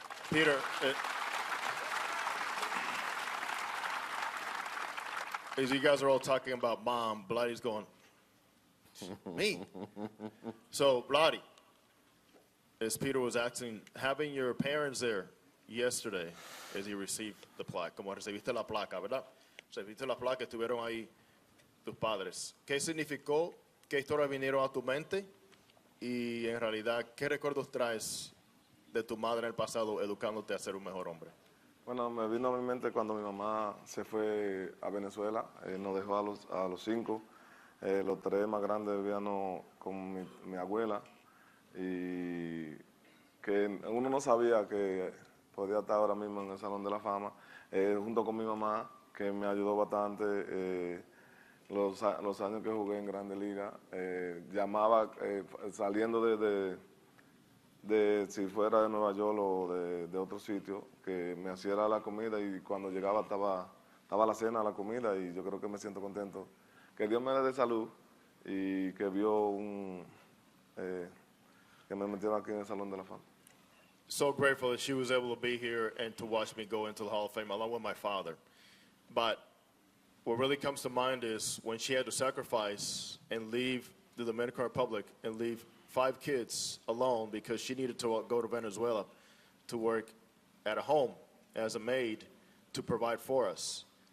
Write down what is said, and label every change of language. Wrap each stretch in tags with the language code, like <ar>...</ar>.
<en>Peter, as you guys are all talking about mom, Vladdy's going, me? So, Vladdy, as Peter was asking, having your parents there yesterday as you received the plaque,</en> <es>como recibiste la placa, ¿verdad? Recibiste la placa, estuvieron ahí tus padres. ¿Qué significó? ¿Qué historias vinieron a tu mente? Y en realidad, ¿qué recuerdos traes de tu madre en el pasado educándote a ser un mejor hombre? Bueno, me vino a mi mente cuando mi mamá se fue a Venezuela, nos dejó a los 5. Los 3 más grandes vivían con mi abuela y que uno no sabía que podía estar ahora mismo en el Salón de la Fama, junto con mi mamá, que me ayudó bastante los años que jugué en Grandes Ligas. Llamaba saliendo de si fuera de Nueva York o de otro sitio, que me hacía la comida y cuando llegaba estaba la cena, la comida, y yo creo que me siento contento. Que Dios me dé salud y que vio que me metieron aquí en el Salón de la Fama.</es> <en>So grateful that she was able to be here and to watch me go into the Hall of Fame along with my father. But what really comes to mind is when she had to sacrifice and leave the Dominican Republic and leave 5 kids alone because she needed to go to Venezuela to work at a home as a maid to provide for us.</en>